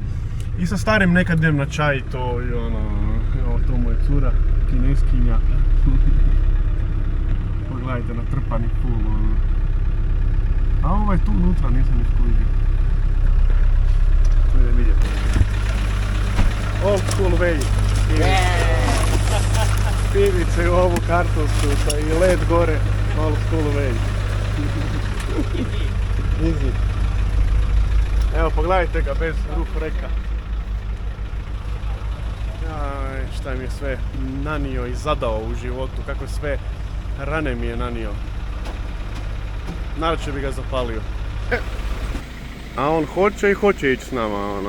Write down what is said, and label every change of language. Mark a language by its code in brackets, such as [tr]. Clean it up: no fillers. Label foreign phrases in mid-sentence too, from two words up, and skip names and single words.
[hr] I sa starim nekad idem na čaj i to, i evo to mu je cura, kineskinja. Pogledajte, natrpani full, A ovaj tu unutra, nisam iskužio. Tu idem vidjeti. [en] Old school way. [hr] Pivice u ovu kartonsku i led gore. [en] Old school way. Easy. [hr] Evo, pogledajte ga bez roof reka. Šta mi je sve nanio i zadao u životu, kako je sve rane mi je nanio. Naravno bi ga zapalio. A on hoće i hoće ići s nama, ono.